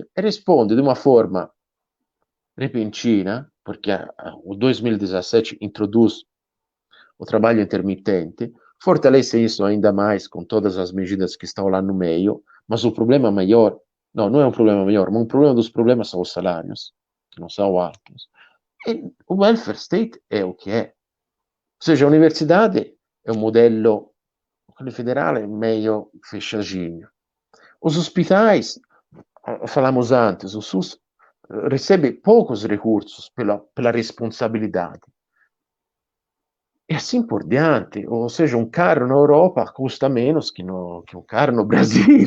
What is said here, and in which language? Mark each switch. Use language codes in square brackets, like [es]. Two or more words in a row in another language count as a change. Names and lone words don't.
[pt] Responde de uma forma repentina, porque o 2017 introduz o trabalho intermitente, fortalece isso ainda mais com todas as medidas que estão lá no meio, mas o problema maior, não é um problema maior, mas um problema dos problemas são os salários, que não são altos. E o [en] welfare state [pt] é o que é. Ou seja, a universidade é um modelo, [it] quello federale, [pt] meio fechadinho. Os hospitais, falamos antes, o SUS recebe poucos recursos pela responsabilidade. E assim por diante, ou seja, um carro na Europa custa menos que um carro no Brasil.